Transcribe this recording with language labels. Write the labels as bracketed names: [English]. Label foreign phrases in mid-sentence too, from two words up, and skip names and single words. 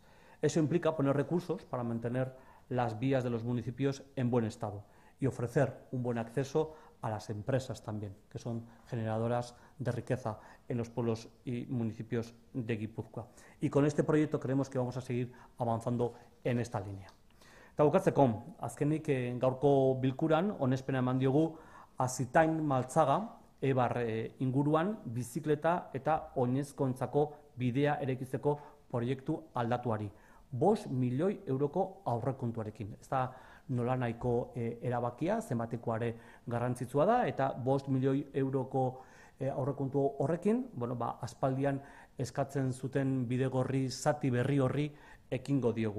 [Spanish] Eso implica poner recursos para mantener las vías de los municipios en buen estado y ofrecer un buen acceso a las empresas también, que son generadoras de riqueza en los pueblos y municipios de Guipúzcoa. Y con este proyecto creemos que vamos a seguir avanzando en esta línea. [Basque] Eta bukatzeko, azkenik gaurko bilkuran onespena eman diogu Azitain Maltzaga Eibar inguruan bizikleta eta oinezkoentzako bidea eraikitzeko proiektu aldatuari. 5 milioi euroko aurrekontuarekin. Ez da nolanahiko erabakia, zenbatekoare garrantzitsua da, eta 5 milioi euroko aurrekontu horrekin, aspaldian eskatzen zuten bidegorri zati berri horri ekingo diogu.